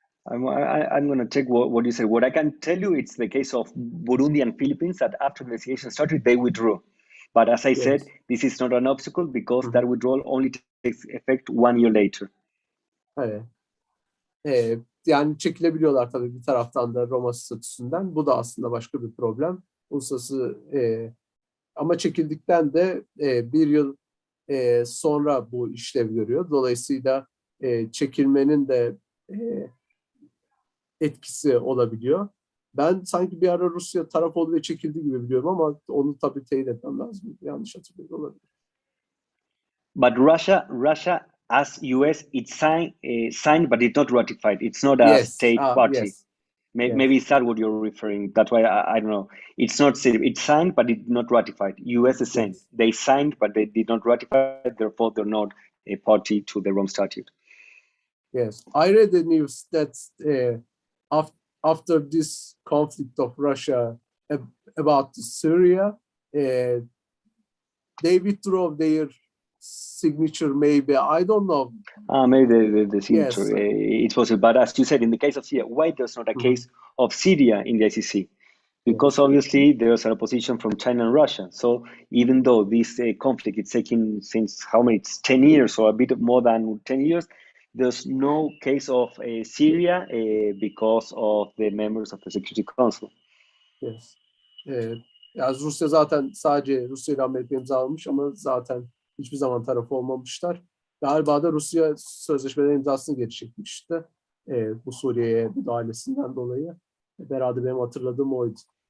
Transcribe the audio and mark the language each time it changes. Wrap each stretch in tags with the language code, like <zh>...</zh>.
<en>I'm going to take what you say. What I can tell you, it's the case of Burundi and Philippines, that after the investigation started, they withdrew. But as I said, this is not an obstacle because that withdrawal only takes effect 1 year later.</en> <tr>Evet. Yani çekilebiliyorlar tabii bir taraftan da Roma statüsünden. Bu da aslında başka bir problem. Uluslararası ama çekildikten de 1 yıl sonra bu işlev görüyor. Dolayısıyla çekilmenin de etkisi olabiliyor. Ben sanki bir ara Rusya taraf oldu ve çekildi gibi biliyorum ama onu tabii teyit etmem lazım. Yanlış hatırlıyorum, olabilir.</tr> <en>But Russia as US, it's signed but it's not ratified. It's not a Yes. state party. Yes. Yes. Maybe it's that what you're referring. That's why I don't know. It's not it's signed but it's not ratified. US is same. Yes. They signed but they did not ratify. Therefore, they're not a party to the Rome Statute. Yes, I read the news that after this conflict of Russia about Syria, they withdraw their signature. Maybe I don't know. Maybe the signature. Yes. It's possible, but as you said, in the case of Syria, why there's not a case of Syria in the ICC? Because Yes. obviously there's an opposition from China and Russia. So even though this conflict is taking since how many? It's 10 years or a bit more than 10 years. There's no case of Syria because of the members of the Security Council. Yes.</en> <tr>Yani Rusya zaten sadece Rusya ile Amerika imzalamış ama zaten hiçbir zaman taraf olmamışlar. Galiba da Rusya sözleşmelerin imzasını geri çekmişti. Bu Suriye'ye müdahalesinden dolayı. Herhalde benim hatırladığım oydu.</tr>